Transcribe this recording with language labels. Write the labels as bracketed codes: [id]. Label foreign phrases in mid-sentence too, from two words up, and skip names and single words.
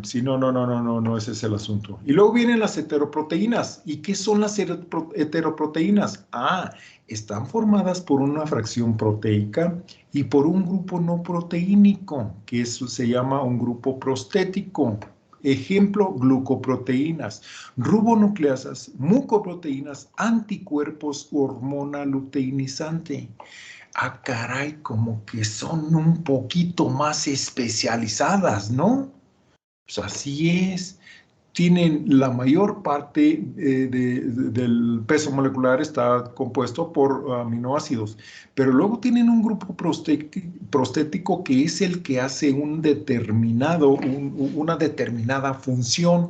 [es] Sí, no, ese es el asunto. Y luego vienen las heteroproteínas. ¿Y qué son las heteroproteínas? Ah, están formadas por una fracción proteica y por un grupo no proteínico, que eso se llama un grupo prostético. Ejemplo, glucoproteínas, ribonucleasas, mucoproteínas, anticuerpos, hormona luteinizante. Ah, caray, como que son un poquito más especializadas, ¿no? Pues así es. Tienen la mayor parte del peso molecular está compuesto por aminoácidos, pero luego tienen un grupo prostético que es el que hace una determinada función.